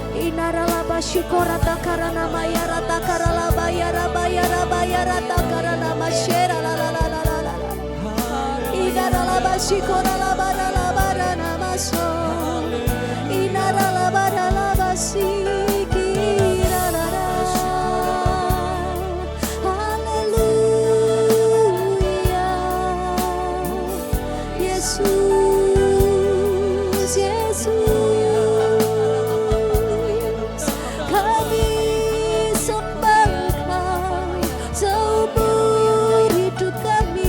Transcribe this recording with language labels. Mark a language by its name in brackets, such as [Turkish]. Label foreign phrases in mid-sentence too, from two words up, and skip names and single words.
[Indonesian] Inaralaba shikorata karana mayarata karalaba yaraba yaraba yarata karana mashera la la la la la la. Inaralaba shikoralaba ralaba rana maso. Inaralaba ralaba sikira la la. Haleluya. Yesus, Yesus, kami sembah Engkau seumur hidup kami.